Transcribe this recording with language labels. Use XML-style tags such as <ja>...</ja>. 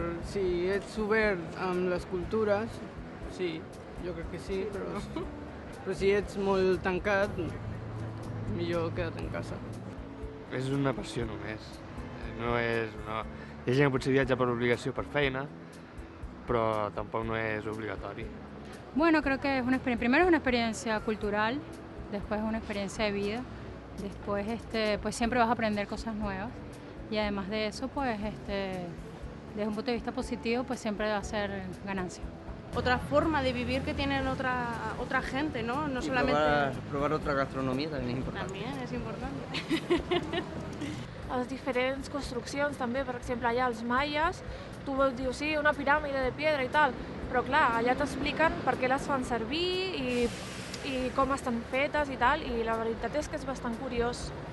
<ca>Si ets obert amb les cultures, sí, jo crec que sí, però si ets molt tancat, millor queda't en casa. És una passió només. No és... No. Hi ha gent que potser viatja per obligació, per feina,</ca> <es>pero tampoco no es obligatorio. Bueno, creo que es primero es una experiencia cultural, después es una experiencia de vida, después pues siempre vas a aprender cosas nuevas y además de eso, pues desde un punto de vista positivo, pues siempre va a ser ganancia. Otra forma de vivir que tienen otra gente, ¿no? No y solamente... probar otra</es> <ca>gastronomia també és important.</ca> <es>También es importante.</es> <ca>Les diferents construccions també, per exemple, allà els maies, tu dius, sí, una piràmide de pedra i tal, però clar, allà t'expliquen per què les fan servir i com estan fetes i tal, i la veritat és que és bastant curiós.</ca>